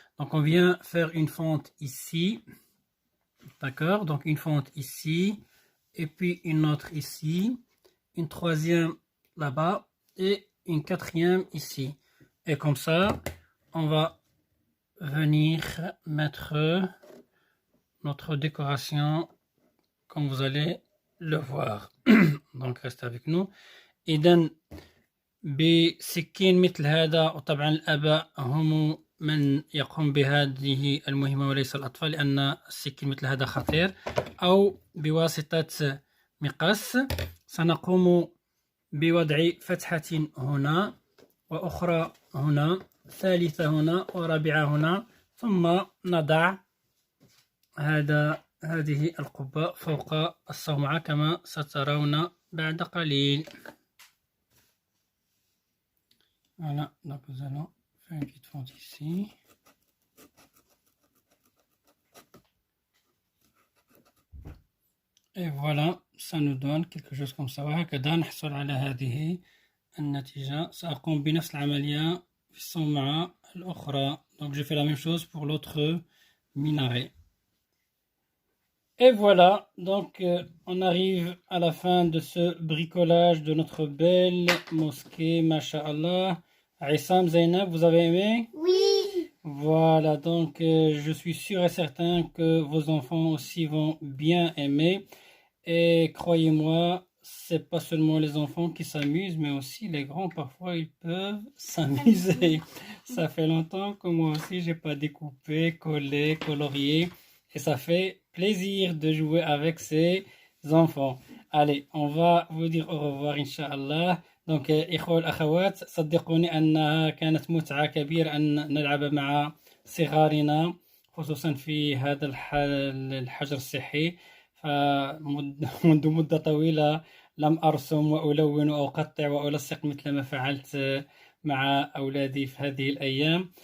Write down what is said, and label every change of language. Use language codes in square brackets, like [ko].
[fr] Donc on vient faire une fente ici, d'accord, donc une fente ici et puis une autre ici, une troisième là-bas et une quatrième ici, et comme ça on va venir mettre notre décoration comme vous allez le voir. Donc restez avec nous. [ar] إذن بسكين مثل هذا، وطبعا الآباء هم من يقوم بهذه المهمة وليس الأطفال لأن السكين مثل هذا خطير، أو بواسطة مقص سنقوم بوضع فتحة هنا وأخرى هنا، ثالثة هنا ورابعة هنا، ثم نضع هذا هذه القبة فوق الصومعة كما سترون بعد قليل. [fr] Voilà, donc nous allons faire une petite fente ici. Et voilà, ça nous donne quelque chose comme ça. [ar] وهكذا نحصل على هذه النتيجة. سأقوم بنفس العملية في الصومعة الأخرى. [fr] Donc je fais la même chose pour l'autre minaret. Et voilà, donc on arrive à la fin de ce bricolage de notre belle mosquée, Masha'Allah. Aïssam, Zainab, vous avez aimé? Oui. Voilà, donc je suis sûr et certain que vos enfants aussi vont bien aimer. Et croyez-moi, c'est pas seulement les enfants qui s'amusent, mais aussi les grands, parfois ils peuvent s'amuser. Ça fait longtemps que moi aussi j'ai pas découpé, collé, colorié, et ça fait plaisir de jouer avec ces enfants. Allez, on va vous dire au revoir, Inch'Allah. [ar] Donc, إخوة الأخوات صدقوني أنها كانت متعة كبيرة أن نلعب مع صغارنا خصوصا في هذا الحجر الصحي. فمنذ مدة طويلة لم أرسم وألون أو أقطع وألصق مثل ما فعلت مع أولادي في هذه الأيام.